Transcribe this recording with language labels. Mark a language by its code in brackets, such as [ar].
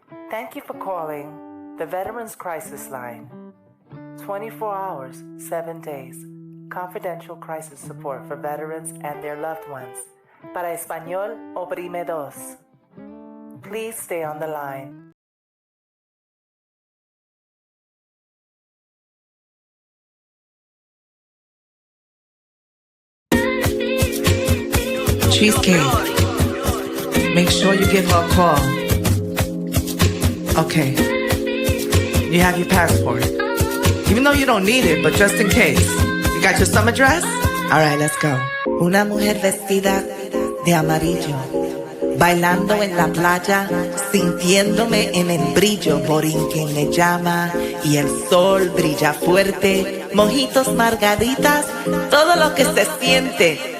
[en] Thank you for calling the Veterans Crisis Line. 24 hours, 7 days. Confidential crisis support for veterans and their loved ones. [es] Para español, oprime dos. [en] Please stay on the line. CHEEZCAKE. Make sure you give her a call. Okay. You have your passport. Even though you don't need it, but just in case. You got your summer dress? Alright, let's go. [es] Una mujer vestida de amarillo, bailando en la playa, sintiéndome en el brillo. Borinquen me llama y el sol brilla fuerte. Mojitos, margaritas, todo lo que se siente.